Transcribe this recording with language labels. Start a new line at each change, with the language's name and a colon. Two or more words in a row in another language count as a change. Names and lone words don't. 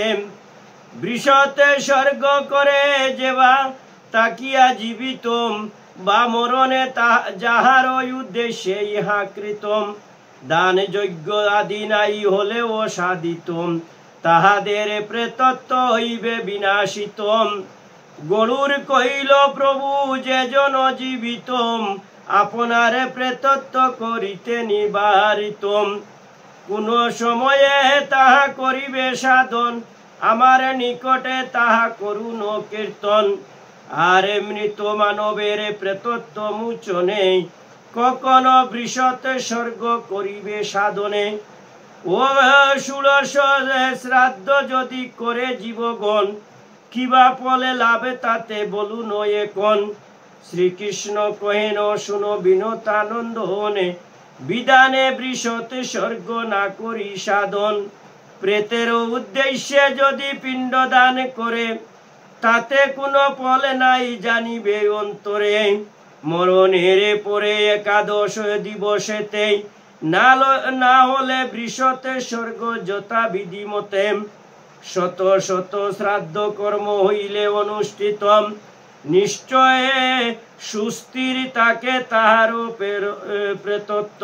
Bangla: বৃষতে স্বর্গ করে যেবা তাকিয়া জীবিত বা মরণে যাহার উদ্দেশ্যে ইহা কৃতম দান যজ্ঞ আদি নাই হলে সাধিত তাহাদের প্রেতত্ব হইবে বিনাশিত। গরুড় কহিল প্রভু যে জন জীবিত আপনারে প্রেতত্ব করিতে নিবারিত। কোন সময়ে তাহা করিবে সাধন আমার নিকটে তাহা করুণ কীর্তন। আরে মৃত মানবের প্রেতত্ব মোচনে কখনো বৃষতে স্বর্গ করিবে সাধনে। ও ষোড়শ শ্রাদ্ধ যদি করে জীবগণ কিবা ফলে লাভে তাতে বলুন এখন। শ্রীকৃষ্ণ কহেন শুন বিনতানন্দ হনে বিধানে বৃষতে স্বর্গ না করি সাধন। প্রেতের উদ্দেশ্যে যদি পিণ্ড দান করে তাতে কোনো ফল নাই জানিবে অন্তরে। মরণের পরে একাদশ দিবসেতে না হলে বৃষতে স্বর্গ যথা বিধি মতে। শত শত শ্রাদ্ধ কর্ম হইলে অনুষ্ঠিত নিশ্চয় সুস্থির তাকে তাহার প্রেতত্ব।